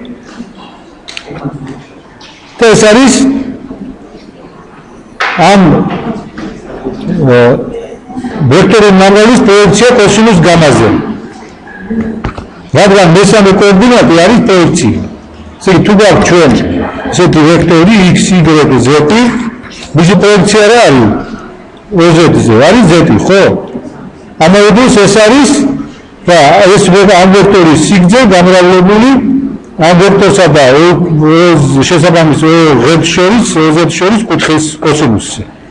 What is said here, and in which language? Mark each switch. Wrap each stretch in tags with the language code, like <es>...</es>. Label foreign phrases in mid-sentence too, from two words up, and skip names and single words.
<ka>და ეს არის ამ ვექტორული ნამრალის პროექცია კოსინუს გამაზე მაგრამ მესამე კოორდინატი არის პროექცია ესე იგი თუ გვაქვს ჩვენ ესეთი ვექტორი x y z მისი პროექცია რა არის OZ-ზე არის z ხო ამავე დროს ეს არის და ეს ამ ვექტორის სიგრძე გამრავლებული ამ ვექტორსა და შესაბამის OZ შორის კუთხის კოსინუსზე</ka>